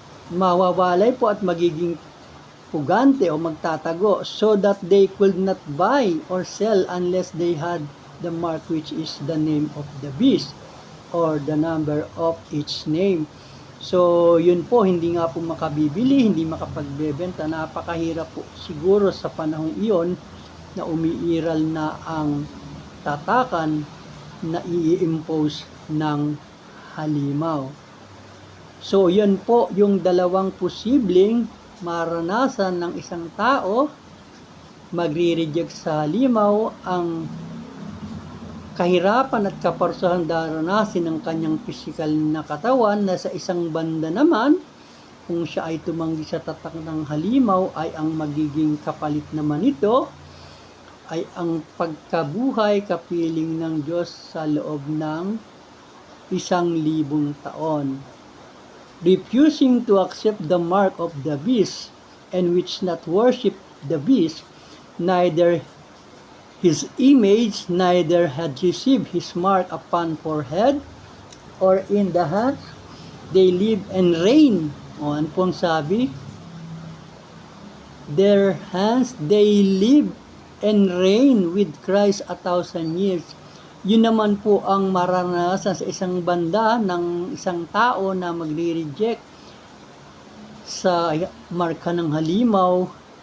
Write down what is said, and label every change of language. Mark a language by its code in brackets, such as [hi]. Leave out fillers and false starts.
[tl] Mawawalay po at magiging pugante o magtatago, [en] so that they could not buy or sell unless they had the mark, which is the name of the beast or the number of its name. [tl] So, yun po, hindi nga po makabibili, hindi makapagbebenta. Napakahirap po siguro sa panahon iyon na umiiral na ang tatakan na i-impose ng halimaw. So, yun po yung dalawang posibleng maranasan ng isang tao. Magre-reject sa halimaw, ang kahirapan at kaparusahan daranasin ng kanyang pisikal na katawan, na sa isang banda naman, kung siya ay tumanggi sa tatak ng halimaw, ay ang magiging kapalit naman ito ay ang pagkabuhay kapiling ng Diyos sa loob ng 1,000 taon. [en] Refusing to accept the mark of the beast, and which not worship the beast, neither his image, neither had received his mark upon forehead or in the hands, they live and reign. [tl] O, ano pong sabi? [en] Their hands, they live and reign with Christ 1,000 years. [tl] Yun naman po ang maranasan sa isang banda ng isang tao na magre-reject sa marka ng halimaw.